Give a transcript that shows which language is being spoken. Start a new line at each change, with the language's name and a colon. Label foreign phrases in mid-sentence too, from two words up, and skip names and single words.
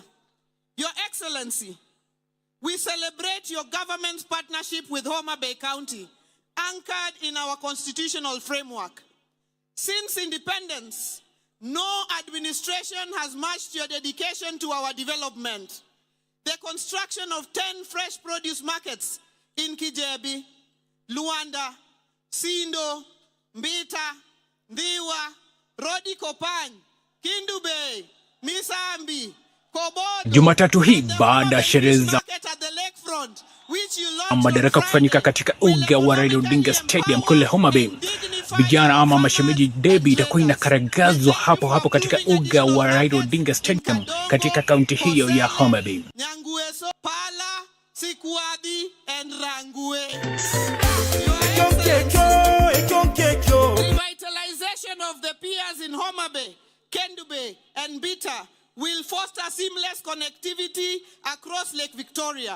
English: Your Excellency, we celebrate your government's partnership with Homa Bay County, anchored in our constitutional framework. Since independence, No administration has matched your dedication to our development. The construction of 10 fresh produce markets in Kijebi, Luanda, Sindo, Mbita, Ndiwa, Rodi Kopany, Kindu Bay, Misambi, Kobodo.
Swahili: Jumatatu hii baada ya sherehe za Madaraka kufanyika katika uga wa Raila Odinga Stadium kule Homa Bay, vijana ama mashemeji debi itakuwa inakaragazwa hapo hapo katika uga wa Raila Odinga Stadium katika kaunti hiyo ya Homa Bay.
English: Pala, Sikwadi, and Rangwe. Revitalization of the piers in Homa Bay, Kendu Bay, and Bita will foster seamless connectivity across Lake Victoria.